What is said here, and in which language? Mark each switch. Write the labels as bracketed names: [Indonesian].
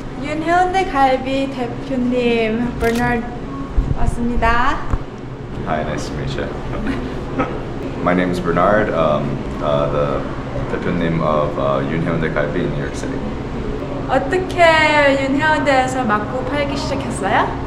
[Korean] 윤해운대 갈비 대표님 버나드 왔습니다. [English] Hi, nice to meet you. My name is Bernard, the 대표님 of 윤해운대 갈비 in New York City. [Korean] 어떻게 윤해운대에서 막구 팔기 시작했어요?